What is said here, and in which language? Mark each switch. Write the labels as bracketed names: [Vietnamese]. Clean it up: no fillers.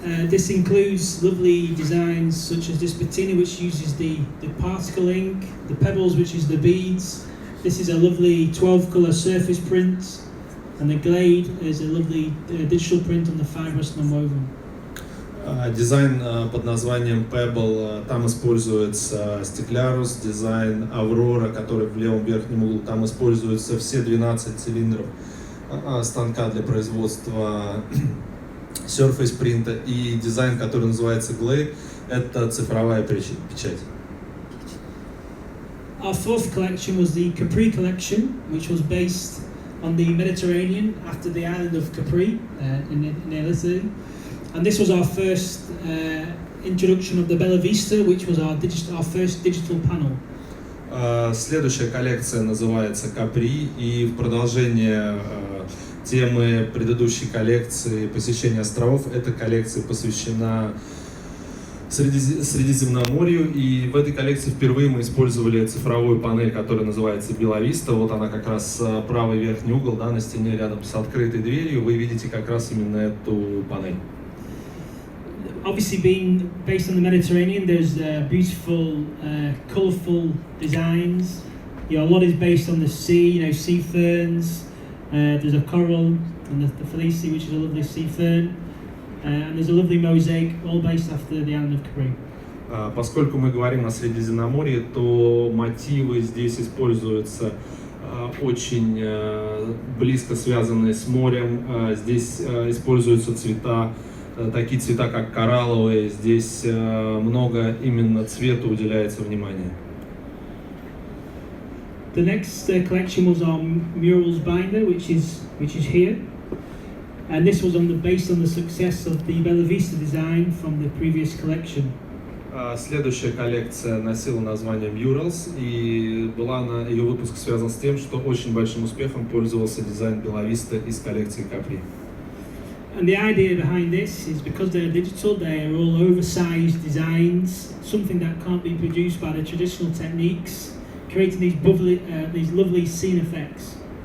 [English] This includes lovely designs such as this patina, which uses the particle ink, the pebbles, which is the beads. This is a lovely 12-color surface print, and the glade is a lovely digital print on the fibrous nonwoven. [Russian] Дизайн под названием Pebble, там используется стеклярус, дизайн Аврора, который в левом верхнем углу, там используются все 12 цилиндров станка для производства Surface принта, и дизайн, который называется Glade, это цифровая печать. [English] Our fourth collection was the Capri collection, which was based on the Mediterranean after the island of Capri in Italy. And this was our first introduction of the Bella Vista, which was our first digital panel. [Russian] Следующая коллекция называется Capri, и в продолжение темы предыдущей коллекции посещения островов, эта коллекция посвящена Средиземноморью, и в этой коллекции впервые мы использовали цифровую панель, которая называется Bella Vista. Вот она как раз правый верхний угол, да, на стене рядом с открытой дверью, вы видите как раз именно эту панель. [English] Obviously, being based on the Mediterranean, there's beautiful, colourful designs. You know, a lot is based on the sea. You know, sea ferns. There's a coral and the Felice, which is a lovely sea fern, and there's a lovely mosaic, all based after the island of Capri. [Russian] Поскольку мы говорим о Средиземноморье, то мотивы здесь используются очень близко связанные с морем. Здесь используются цвета, такие цвета, как коралловые. Здесь много именно цвету уделяется внимания. [English] The next collection was our murals binder, which is here, and this was based on the success of the Bella Vista design from the previous collection. [Russian] Следующая коллекция носила название Murals, и ее выпуск связан с тем, что очень большим успехом пользовался дизайн Bella Vista из коллекции Capri. [English] And the idea behind this is because they're digital, they are all oversized designs, something that can't be produced by the traditional techniques, creating these lovely scene effects.